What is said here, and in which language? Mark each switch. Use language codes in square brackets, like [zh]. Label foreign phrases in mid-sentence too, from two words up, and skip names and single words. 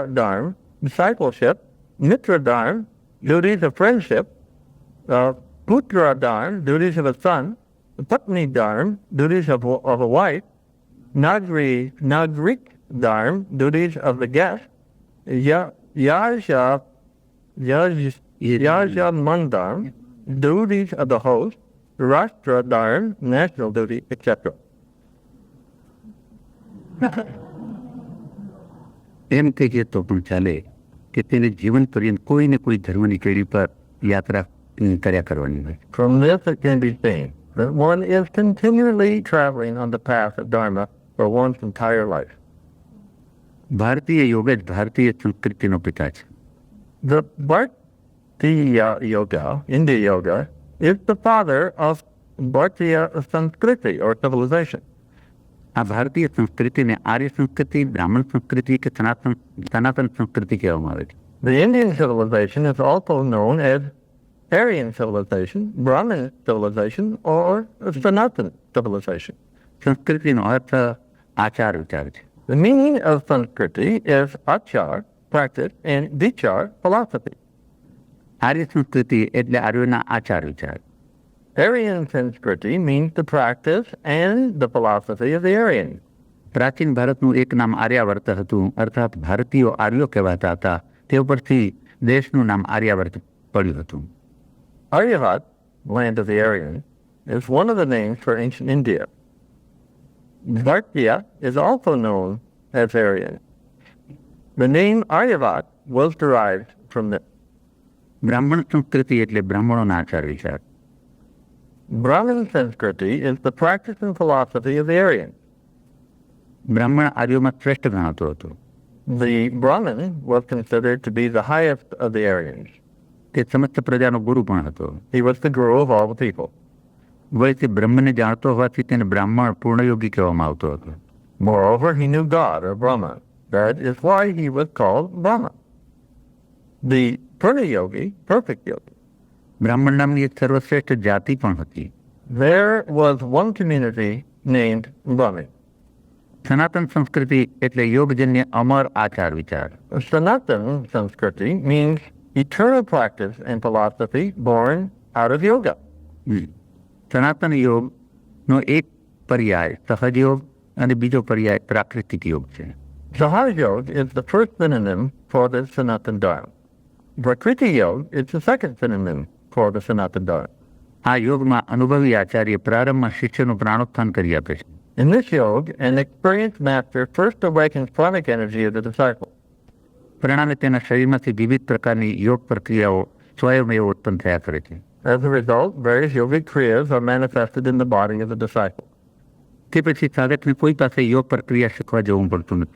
[en] Dharma, discipleship, [sa] मित्र धर्म, [en] duties of friendship, [sa] पुत्र धर्म, [en] duties of a son, [sa] पत्नी धर्म, [en] duties of a wife, [sa] नागरिक धर्म, [en] duties of the guest, [sa] यजमान धर्म, [en] duties of the host, [sa] राष्ट्र धर्म, [en] national duty, etc. [gu] એમ કહીએ તો પણ ચાલે કે તેને જીવન પર્યંત કોઈ ને કોઈ ધર્મની કેડી પર યાત્રા કર્યા કરવાની હોય. [en] From this it can be seen that one is continually traveling on the path of Dharma for one's entire life. [gu] ભારતીય યોગ જ ભારતીય સંસ્કૃતિનો પિતા છે. [en] The Bhartiya Yoga, India Yoga, is the father of [sa] भारतीय संस्कृति [en] or civilization. [gu] આ ભારતીય સંસ્કૃતિને આર્ય સંસ્કૃતિ, બ્રાહ્મણ સંસ્કૃતિ કે સનાતન સંસ્કૃતિ કહેવામાં આવે છે. [en] The Indian civilization is also known as Aryan civilization, Brahmin civilization, or Sanatan civilization. [gu] સંસ્કૃતિનો અર્થ આચાર વિચાર છે. [en] The meaning of Sanskriti is achar, practice, and vichar, philosophy. [gu] આર્ય સંસ્કૃતિ એટલે આર્યોના આચાર વિચાર. [en] Aryan Sanskriti means the practice and the philosophy of the Aryans. [gu] પ્રાચીન ભારતનું એક નામ આર્યાવર્ત હતું, અર્થાત ભારતીયો આર્યો કહેવાતા હતા. તે ઉપરથી દેશનું નામ આર્યાવર્ત પડ્યું હતું. [en] Aryavat, land of the Aryans, is one of the names for ancient India. Bhartiya is also known as Aryan. The name Aryavat was derived from this. [gu] બ્રાહ્મણ સંસ્કૃતિ એટલે બ્રાહ્મણોના આચાર વિચાર. [en] Brahmin Sanskriti is the practice and philosophy of the Aryans. [gu] બ્રાહ્મણ આર્યોમાં શ્રેષ્ઠ ગણાતો હતો. [en] The Brahmin was considered to be the highest of the Aryans. [gu] તે સમસ્ત પ્રજાનો ગુરુ પણ હતો. [en] He was the guru of all the people. [gu] વળી તે બ્રહ્મને જાણતો હોવાથી તેને બ્રાહ્મણ પૂર્ણયોગી કહેવામાં આવતો હતો. [en] Moreover, he knew God, or Brahma. That is why he was called Brahma. The [sa] पूर्ण योगी, [en] perfect yogi. [gu] બ્રાહ્મણ નામની એક સર્વશ્રેષ્ઠ જાતિ પણ હતી. [en] There was one community named Brahmin. [gu] સનાતન સંસ્કૃતિ એટલે યોગજન્ય અમર આચાર વિચાર. [sa] सनातन संस्कृति [en] means eternal practice and philosophy born out of yoga. [gu] સનાતન યોગનો એક પર્યાય સહજ યોગ અને બીજો પર્યાય પ્રાકૃતિક યોગ છે. [en] Sahaj Yoga is the first synonym for the Sanatan Dharma. Prakriti Yoga is the second synonym for the Sanatan Dharma. [gu] આ યોગમાં અનુભવી આચાર્ય પ્રારંભમાં શિષ્યનું પ્રાણોત્થાન કરી આપે છે. [en] In this yoga, an experienced master first awakens pranic energy of the disciple. [gu] પરિણામે તેના શરીરમાંથી વિવિધ પ્રકારની યોગ પ્રક્રિયાઓ સ્વયમેવ ઉત્પન્ન થયા કરે છે. [en] As a result, various yogic kriyas are manifested in the body of the disciple. [gu] તે પછી સાધકને કોઈ પાસે યોગ પ્રક્રિયા શીખવા જવું પડતું નથી.